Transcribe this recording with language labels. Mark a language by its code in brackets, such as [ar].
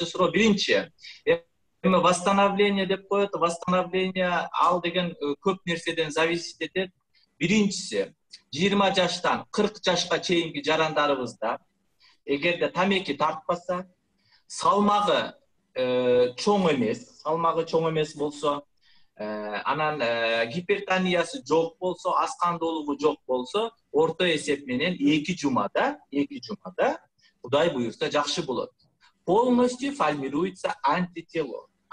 [ky] Биринчи, эми [ru] восстановление [ky] деп коет. Восстановление ал деген көп нерседен [ru] зависит [ky] этет. Биринчиси, 20 жаштан 40 жашка чейинки жарандарыбызда эгерде тамеки тартпаса, салмагы чоң эмес болсо, анан гипертониясы жок болсо, ас кандуулугу жок болсо, орто эсеп менен 2 жумада Кудай буюрса жакшы болот. [ru] Полностью формируется антитело.